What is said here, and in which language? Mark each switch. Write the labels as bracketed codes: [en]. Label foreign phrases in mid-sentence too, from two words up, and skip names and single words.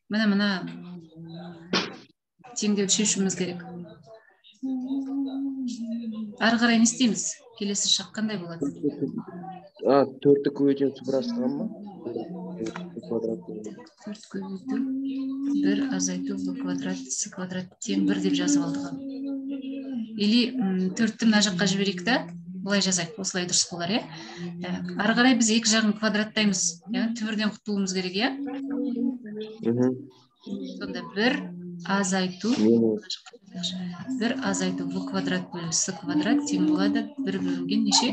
[kk] Мына теңдеуді шешуіміз керек. Ары қарай не істейміз? Келесі шақ қандай болады? 4-ті көбейтеміз сыпырастыған ма? 4 көбейту 1 азайту [ru] в квадрат с квадрат [kk] тең 1 деп жазып алдық. Или 4-ті мына жаққа жіберейік та, бұлай жазайық, осылай дұрыс болар, е? Ары қарай біз екі жағын квадраттаймыз, түбірден құтылуымыз керек, е? Сонда 1 азайту [ru] в квадрат [kk] бөлу с квадрат тең болады 1 бөлінген неше?